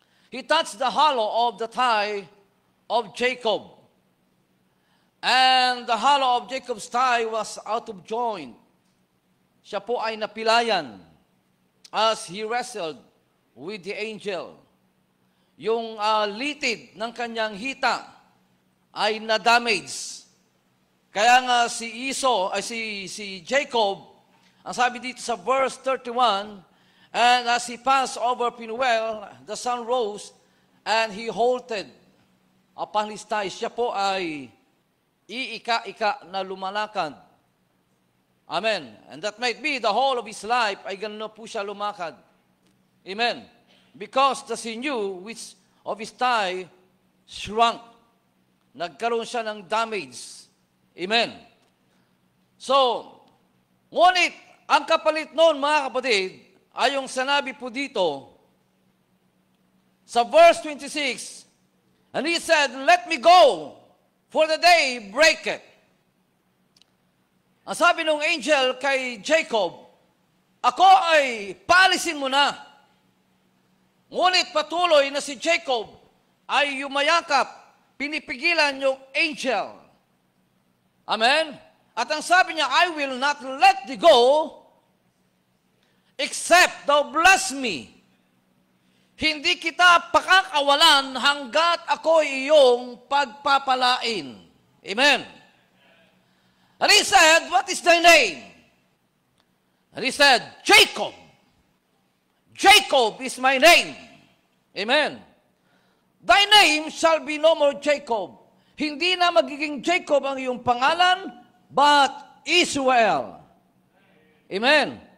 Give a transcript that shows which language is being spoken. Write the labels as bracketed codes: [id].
[en] He touched the hollow of the thigh of Jacob. And the hollow of Jacob's thigh was out of joint. [tl] Siya po ay napilayan [en] as he wrestled with the angel. [tl] Yung litid ng kanyang hita ay na-damage. Kaya nga si Jacob, ang sabi dito sa verse 31, [en] and as he passed over Penuel, the sun rose, and he halted upon his thigh. [tl] Siya po ay iika-ika na lumalakad. Amen. [en] And that might be the whole of his life [tl] ay gano'n po siya lumakad. [en] Amen. Because the sinew which of his thigh shrunk. [tl] Nagkaroon siya ng damage. Amen. So, ngunit, ang kapalit noon, mga kapatid, ay yung sanabi po dito, sa verse 26, [en] and he said, "Let me go, for the day breaketh." [tl] Ang sabi ng angel kay Jacob, ako ay paalisin mo na. Ngunit patuloy na si Jacob ay yumayakap, pinipigilan yung angel. Amen? At ang sabi niya, [en] I will not let thee go, except thou bless me. [tl] Hindi kita pakakawalan hanggat ako iyong pagpapalain. [en] Amen. And he said, what is thy name? And he said, Jacob. Jacob is my name. Amen. Thy name shall be no more Jacob. [tl] Hindi na magiging Jacob ang iyong pangalan, [en] but Israel. Amen.